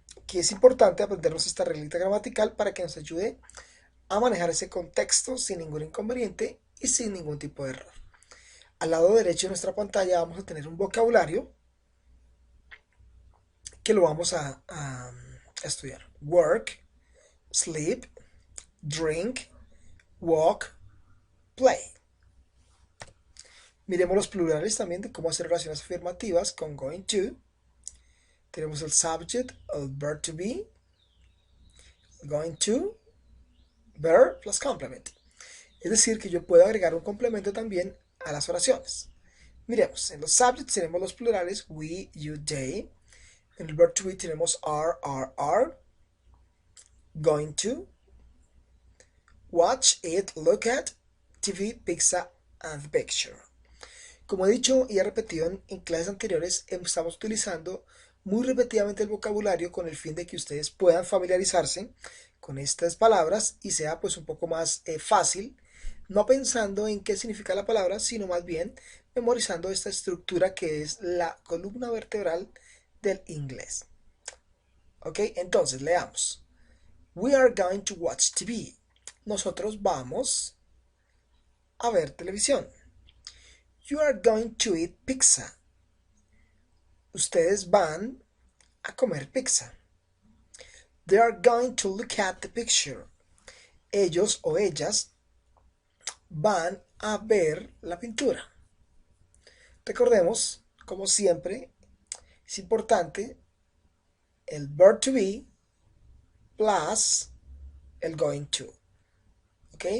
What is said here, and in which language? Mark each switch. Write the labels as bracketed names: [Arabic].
[Spanish] Que es importante aprendernos esta reglita gramatical para que nos ayude a manejar ese contexto sin ningún inconveniente y sin ningún tipo de error. Al lado derecho de nuestra pantalla vamos a tener un vocabulario que lo vamos a estudiar. [English] Work, sleep, drink, walk, play. [Spanish] Miremos los plurales también de cómo hacer oraciones afirmativas con going to. [English] Tenemos el subject, el verb to be, going to, verb plus complement. [Spanish] Es decir, que yo puedo agregar un complemento también a las oraciones. Miremos, en los subjects tenemos los plurales we, you, they. [English] En el verb to be tenemos are, going to, watch, eat, look at, TV, pizza, and picture. [Spanish] Como he dicho y he repetido en clases anteriores, estamos utilizando muy repetidamente el vocabulario con el fin de que ustedes puedan familiarizarse con estas palabras y sea pues un poco más fácil, no pensando en qué significa la palabra, sino más bien memorizando esta estructura que es la columna vertebral del inglés. [English] Ok, [Spanish] entonces leamos. [English] We are going to watch TV. [Spanish] Nosotros vamos a ver televisión. [English] You are going to eat pizza. [Spanish] Ustedes van a comer pizza. [English] They are going to look at the picture. [Spanish] Ellos o ellas van a ver la pintura. Recordemos, como siempre, es importante el verb to be plus el going to. ¿Ok?